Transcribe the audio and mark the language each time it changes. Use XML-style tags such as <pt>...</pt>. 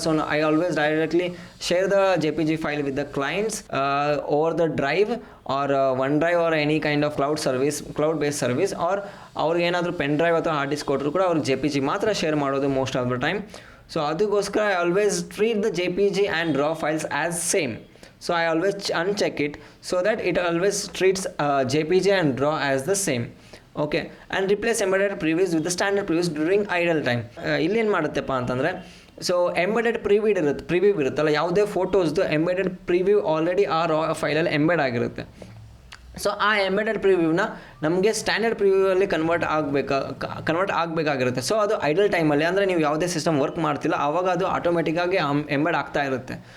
<en>so I always directly share the JPG file with the clients over the drive or one drive or any kind of cloud based service, or</en> <kn>ಅವ್ರಿಗೆ ಏನಾದರೂ pen drive ಅಥವಾ hard disk ಕೊಟ್ಟರು ಕೂಡ ಅವ್ರಿಗೆ JPG ಮಾತ್ರ share ಮಾಡೋದು</kn> <en>Most of the time. So ಅದಕ್ಕೋಸ್ಕರ I always treat the JPG and raw files as same. So I always uncheck it so that it always treats JPG and RAW as the same. Okay, and replace embedded previews with the standard previews during idle time.</en> <kn>ಇಲ್ಲಿ ಏನು ಮಾಡುತ್ತೆಪ್ಪ ಅಂತಂದರೆ, so embedded preview ಇರುತ್ತಲ್ಲ, ಯಾವುದೇ ಫೋಟೋಸ್ದು embedded preview already ಆ ರಾ ಫೈಲಲ್ಲಿ embed ಆಗಿರುತ್ತೆ. So ಆ embedded ಪ್ರಿವ್ಯೂನ ನಮಗೆ standard ಪ್ರಿವ್ಯೂವಲ್ಲಿ convert ಆಗಬೇಕಾಗಿರುತ್ತೆ. So ಅದು ಐಡಲ್ ಟೈಮಲ್ಲಿ, ಅಂದರೆ ನೀವು ಯಾವುದೇ ಸಿಸ್ಟಮ್ ವರ್ಕ್ ಮಾಡ್ತಿಲ್ಲ ಆವಾಗ ಅದು ಆಟೋಮೆಟಿಕ್ಕಾಗಿ ಎಂಬೆಡ್ ಆಗ್ತಾ ಇರುತ್ತೆ.</kn>